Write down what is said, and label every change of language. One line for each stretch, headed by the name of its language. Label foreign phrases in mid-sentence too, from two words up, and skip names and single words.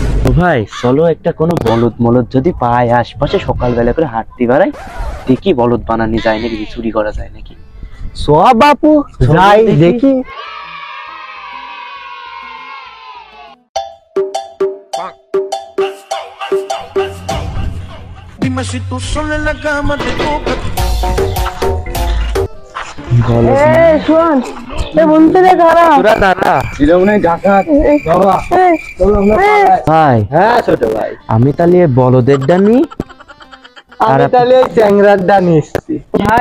Bangla: ভাই চলো একটা কোনো বলদ মলদ যদি পাই আশপাশে সকালবেলা করে হাঁটতে বেড়াই, দেখি বলদ বানানো যায় নাকি, চুরি করা যায় নাকি। সব বাপু যাই দেখি।
Spanish: Dime si tú sola en la cama te toca.
Bangla: শোন বলতে রে কারা তোরা দাঁড়া জীবনে ডাকাত বাবা চলো আমরা ভাই। হ্যাঁ ছোট ভাই, আমি তাহলে বলদের ডানি আমি তাহলে চ্যাংরার ডান এসেছি ভাই।